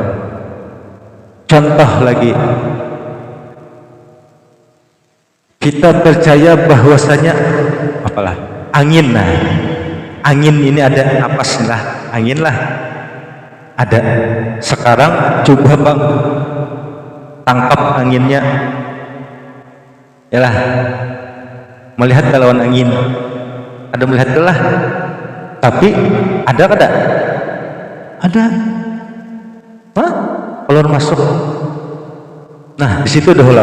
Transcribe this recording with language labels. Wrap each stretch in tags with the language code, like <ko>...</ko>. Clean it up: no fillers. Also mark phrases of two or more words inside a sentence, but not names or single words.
<id>Contoh lagi, kita percaya bahwasanya apalah angin. Nah, angin ini ada, napas lah, angin lah ada. Sekarang coba bang tangkap anginnya,</id> <bjn>yalah, melihat lawan angin, ada melihat lah, tapi ada kada?</bjn> <id>Ada. Hah? Kalau masuk, nah di situ dah lah.</id>